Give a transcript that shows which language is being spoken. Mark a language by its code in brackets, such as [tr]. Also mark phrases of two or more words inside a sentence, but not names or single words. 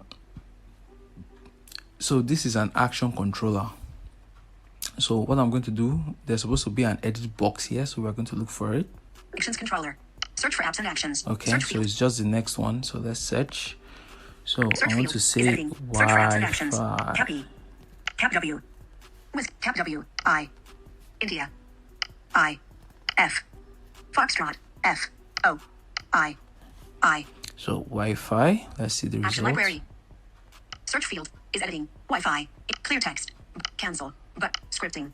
[en] So this is an action controller. So what I'm going to do, there's supposed to be an edit box here, so we're going to look for it. Actions controller. Search for apps and actions. Okay, Search so field. it's just the next one. So let's search. So Search I want field. to Is say editing. Search for apps and actions. Wi-Fi. Tap E. Tap W. With tap W. I. India. I. F. Foxtrot. F. O. I. I. So Wi-Fi. Let's see the Action results. library. Search field is editing. Wi-Fi. Clear text. Cancel. But scripting.